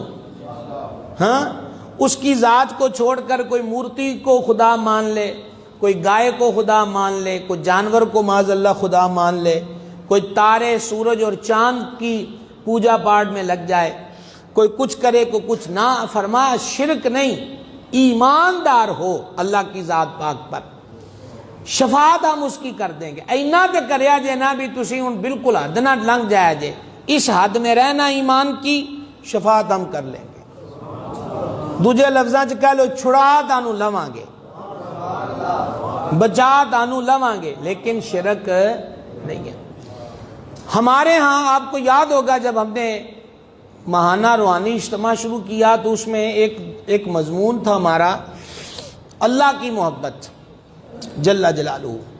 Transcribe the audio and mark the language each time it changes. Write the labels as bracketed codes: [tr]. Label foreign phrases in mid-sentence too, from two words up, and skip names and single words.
[ur] ہاں اس کی ذات کو چھوڑ کر کوئی مورتی کو خدا مان لے، کوئی گائے کو خدا مان لے، کوئی جانور کو [ar] معاذ اللہ [ur] خدا مان لے، کوئی تارے سورج اور چاند کی پوجا پاٹ میں لگ جائے، کوئی کچھ کرے کوئی کچھ نہ۔ فرما شرک نہیں، ایماندار ہو اللہ کی ذات پاک پر، شفاعت ہم اس کی کر دیں گے۔ [pa] اینا تے کریا جے نہ بھی تسی ہن بالکل حد نہ لنگ جائے جے، [ur] اس حد میں رہنا ایمان کی، شفاعت ہم کر لیں گے۔ [pa] دوجے لفظاں چ کہہ لو چھڑا تانوں لواں گے، بچا تانوں لواں گے، لیکن شرک نہیں ہے۔ [ur] ہمارے ہاں آپ کو یاد ہوگا جب ہم نے ماہانہ روحانی اجتماع شروع کیا تو اس میں ایک مضمون تھا ہمارا اللہ کی محبت [ar] جل جلالہ۔